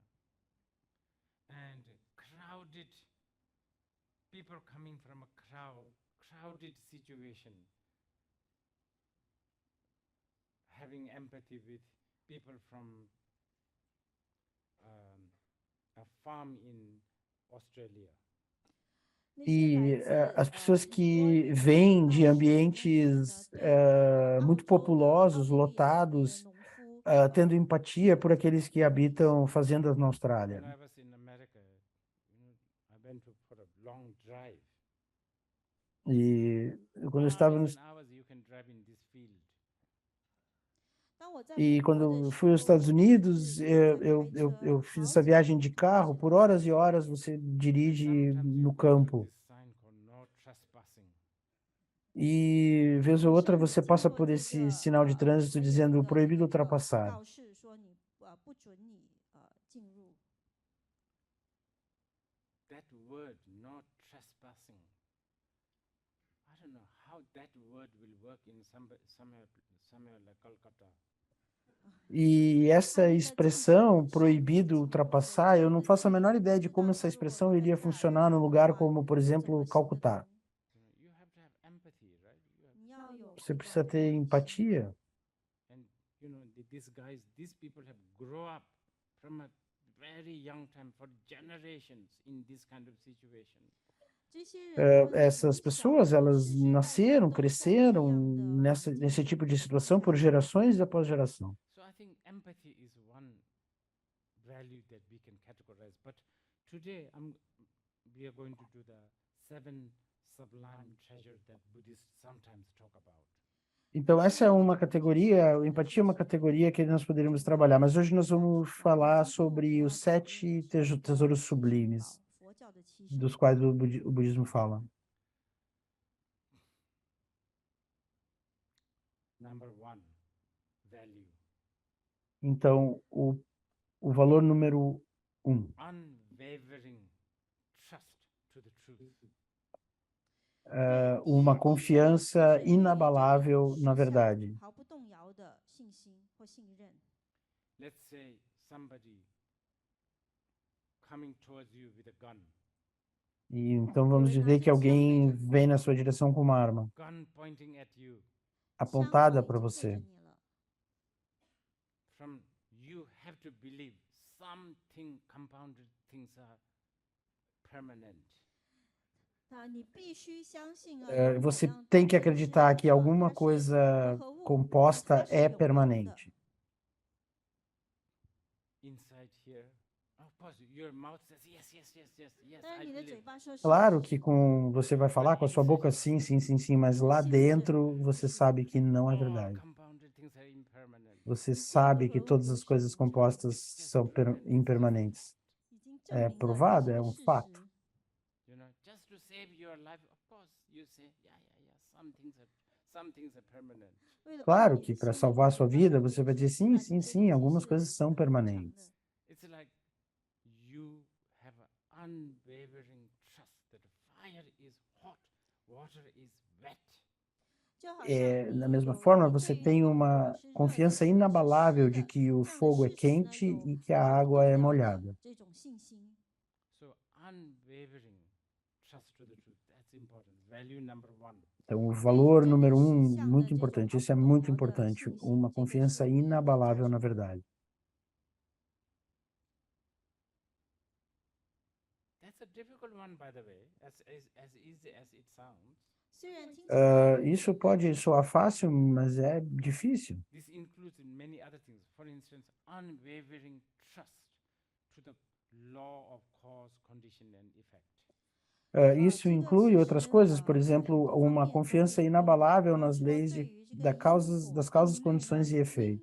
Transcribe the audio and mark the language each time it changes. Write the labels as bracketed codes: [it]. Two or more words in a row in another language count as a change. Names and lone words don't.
[en] And crowded people coming from a crowded situation, having empathy with people from a farm in Australia. [pt] E as pessoas que vêm de ambientes muito populosos, lotados, tendo empatia por aqueles que habitam fazendas na Austrália. [en] When I was in America, I went for a long drive. [pt] E quando eu estava [en] Hours [pt] nos, [en] and hours you can drive in this field. [zh] 当我在 [pt] e [zh] 美国 [pt] quando [zh] 的 [pt] eu [zh] 时 [pt] fui aos [zh] 候， [pt] Estados [zh] 甚 [pt] Unidos, [zh] 至 [pt] eu fiz essa viagem de carro por horas e horas. Você dirige [en] Sometimes [pt] no [en] you go through [pt] campo. [en] this sign called no trespassing. [pt] E vez ou outra você passa por esse sinal de trânsito dizendo proibido ultrapassar. [zh] 告示说你不准你进入。 [en] That word, no trespassing. I don't know how that word will work in somewhere like Calcutta. [pt] E essa expressão, proibido ultrapassar, eu não faço a menor ideia de como essa expressão iria funcionar num lugar como, por exemplo, Calcutá. [en] You have to have empathy, right? [zh] 你要有 [pt] Você precisa ter empatia. [en] And these people have grown up from a very young time for generations in this kind of situation. [zh] 这些人 [pt] Essas pessoas, elas nasceram, cresceram nesse tipo de situação por gerações após geração. [en] So I think empathy is one value that we can categorize. But today we are going to do the 7 sublime treasures that Buddhists sometimes talk about. [pt] Então, essa é uma categoria, empatia é uma categoria que nós poderíamos trabalhar, mas hoje nós vamos falar sobre os 7 tesouros sublimes, [zh] 佛教的七 [pt] dos quais o budismo fala. [en] Number 1, value. [pt] Então, o valor número 1, [en] Unwavering trust to the truth. [pt] uma confiança inabalável na verdade. [zh] 毫不动摇的信心或信任。 [en] Let's say somebody coming towards you with a gun, [pt] E então vamos dizer que alguém vem na sua direção com uma arma [en] gun pointing at you. [pt] apontada para você. [zh] 枪口已经对着你了 [en] From you have to believe something compounded things are permanent. [zh] 你必须相信 [pt] Você tem que acreditar que alguma coisa composta é permanente. [en] Inside here, of course, your mouth says yes, yes, yes, yes, yes, [zh] 但 [en] I [zh] 是你的嘴 [en] believe. [zh] 巴说是 [pt] Claro que você vai falar com a sua boca sim, sim, sim, sim, mas lá dentro você sabe que não é [en] All [pt] verdade. [en] compounded things are impermanent. [pt] Você sabe que todas as coisas compostas são impermanentes. [zh] 已经 [pt] É [zh] 证明了 [pt] provado, é [zh] 这 [pt] um [zh] 个事 [pt] fato. [zh] 实。 [en] You know, just to save your life, of course, you say, yeah, yeah, yeah, some things are permanent. [zh] 为了保 [pt] Claro [zh] 你的 [pt] que para [zh] 性命 [pt] salvar a sua [zh] 当 [pt] vida [zh] 然 [pt] você vai [zh] 可以 [pt] dizer [zh] 说 [pt] sim, [zh] 但 [pt] sim, [zh] 有 [pt] sim, [zh] 些 [pt] algumas [zh] 是 [pt] coisas são [zh] 恒常的 [pt] permanentes. [en] It's like you have an unwavering trust that fire is hot, water is wet. [zh] 就好像 [pt] Da [zh] 你 [pt] mesma [zh] 有 [pt] forma, [zh] 你 [pt] você [zh] 对于 [pt] tem [zh] 说 [pt] uma [zh] 火是热的， [pt] confiança [zh] 水是湿 [pt] inabalável de [zh] 的， [pt] que o [zh] 这样的 [pt] fogo é [zh] 事实呢 [pt] quente [zh] 有 [pt] e que a [zh] 毫不 [pt] água [zh] 动 [pt] é [zh] 摇的 [pt] molhada. [zh] 这种信心。 [en] So unwavering trust to the truth, that's important. Value number 1. [pt] Então, o [zh] 对于 [pt] valor [zh] 真理 [pt] número [zh] 实 [pt] 1, [zh] 相的 [pt] muito [zh] 这种 [pt] importante, [zh] 毫 [pt] isso é [zh] 不动 [pt] muito [zh] 摇的 [pt] importante, [zh] 信 [pt] uma [zh] 心，这个是 [pt] confiança [zh] 第一个价 [pt] inabalável [zh] 值 [pt] na [zh] 观。 [pt] verdade. [en] That's a difficult one, by the way, as easy as it sounds. [zh] 虽然听起来 [pt] Isso pode soar fácil, mas é difícil. [en] This includes many other things. For instance, unwavering trust to the law of cause, condition, and effect. [pt] Isso inclui outras coisas, por exemplo, uma confiança inabalável nas leis das causas, condições e efeitos.